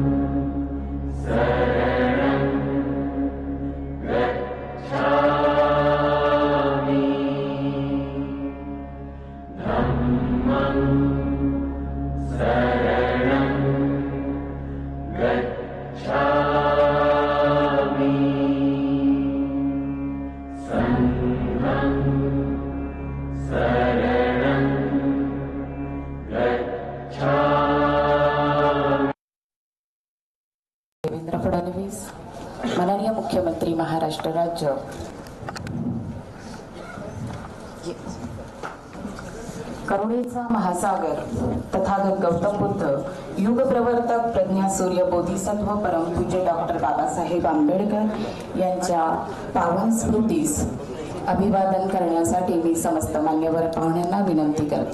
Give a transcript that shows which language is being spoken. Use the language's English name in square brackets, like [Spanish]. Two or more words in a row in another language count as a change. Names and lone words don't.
[Pali] शरणं गच्छामि धम्मं शरणं गच्छामि संघं शरणं गच्छामि [Marathi] देवेंद्र फडणवीस माननीय मुख्यमंत्री महाराष्ट्र राज्य करुणेचा महासागर तथागत गौतम बुद्ध युग प्रवर्तक प्रज्ञासूर्य बोधिसत्व परमपूज्य डॉक्टर बाबासाहेब आंबेडकर यांच्या पावन स्मृतीस अभिवादन करण्यासाठी मी समस्त मान्यवर पाहुण्यांना विनंती करते।